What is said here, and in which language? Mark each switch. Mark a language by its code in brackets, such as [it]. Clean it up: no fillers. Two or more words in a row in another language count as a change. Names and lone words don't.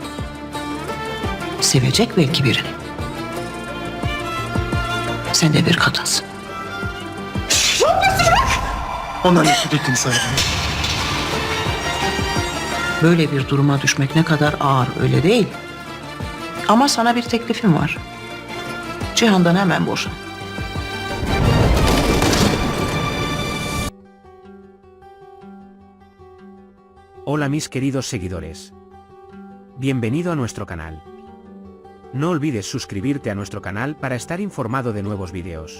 [tr] Sevecek belki birini. Sen de bir kadınsın. Ona nefret ettim sana. Böyle bir duruma düşmek ne kadar ağır, öyle değil. Ama sana bir teklifim var. Cihan'dan hemen boşan. [es] Hola mis queridos seguidores. Bienvenido a nuestro canal. No olvides suscribirte a nuestro canal para estar informado de nuevos vídeos.